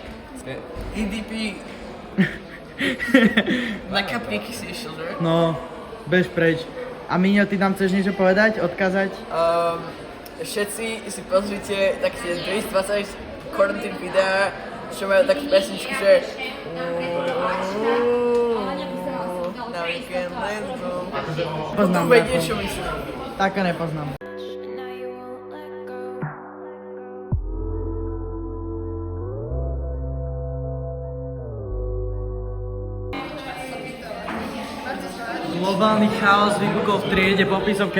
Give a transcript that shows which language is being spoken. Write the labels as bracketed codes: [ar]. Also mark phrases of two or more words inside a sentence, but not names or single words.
[sk] EDP. Nakapníky si išiel, že? No, bež preč. A Míňo, ty nám chceš niečo povedať, odkázať? Všetci si pozrite tak tie 2020 quarantine videá, čo majú také pesničky, že [en] now you can let go. [sk] Poznám. Potom vedie, čo myslím. Také nepoznám. Globálny chaos vypukol v triede po písomke.